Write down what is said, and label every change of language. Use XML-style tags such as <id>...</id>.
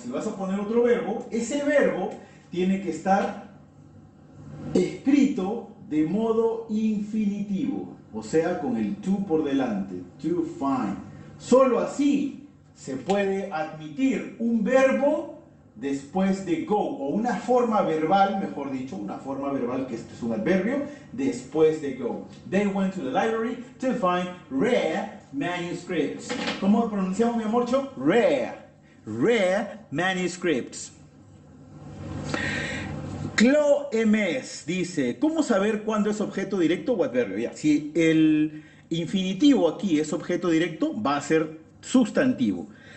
<es>Si vas a poner otro verbo, ese verbo tiene que estar escrito de modo infinitivo, o sea, con el to por delante. To find. Solo así se puede admitir un verbo después de go, o una forma verbal, mejor dicho, una forma verbal, que esto es un adverbio, después de go.</es> <en>They went to the library to find rare manuscripts.</en> <es>¿Cómo pronunciamos, mi amorcho?</es> <en>Rare manuscripts.</en> <es>Clo MS dice, ¿cómo saber cuándo es objeto directo o adverbio? Ya, si el infinitivo aquí es objeto directo, va a ser sustantivo.</es>